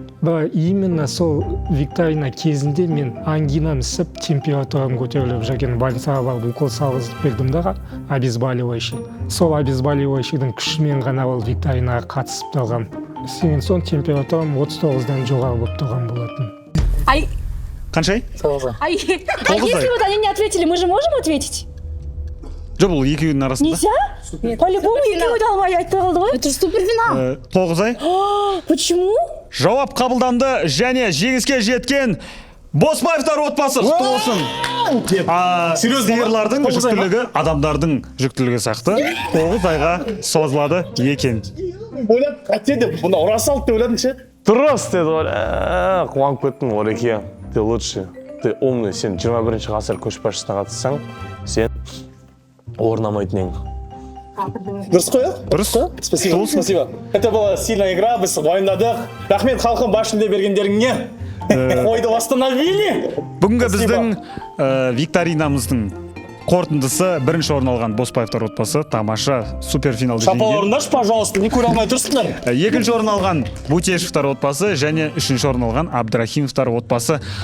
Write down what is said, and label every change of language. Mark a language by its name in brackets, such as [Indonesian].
[Kazakh] Бірақ именно сол викторина кезінде мен ангинам ісіп, температурам көтеріліп жүрген больницаға барып укол салғызып бердім дағы, обезболивающий. Сол обезболивающийдің күшімен ғана ол викторинаға қатысып тұрғам. Сенен соң температурам 39-дан жоғары болып тұрған болатын. Ай, Қанша ай? [Russian] а если вот они не ответили, мы же можем ответить? [Kazakh] Жоқ, бұл екеуінің арасында. [Russian] Нельзя? [Kazakh] По-любому екеуі де алмай айтты қалды ғой. [Russian] Это же суперфинал. [Kazakh] 9 ай. [Russian] Почему? [Kazakh] Жауап қабылданды және жеңіске жеткен Боспаевтар отбасы құтты болсын. Сиырлардың жүктілігі адамдардың жүктілігі сияқты 9 айға созылады екен. Ойлап, әтте деп, бұна ұра салды деп ойладың ше? Дұрыс деді ғой. Қуанып кеттім, Ореке. [Russian] Ты лучше. Ты умный. [Kazakh] Сен 21-ші ғасыр көшбасшысына қатыссаң, сен орнамайтын ең. Дұрыс қой, Дұрыс. [Russian] Спасибо, спасибо. Это была сильная игра, [Kazakh] біз уайымдадық. Рахмет халқым бас жүлде бергендеріңе. Ойды восстановили. Бүгінгі біздің викторинамыздың қорытындысы бірінші орын алған Боспаевтар отбасы тамаша суперфиналды жеңген. Шапаларыңдаршы, пожалуйста, не көре алмай тұрсыңдар. Екінші орын алған Бутешевтар отбасы және үшінші орын алған Абдрахимовтар отбасы.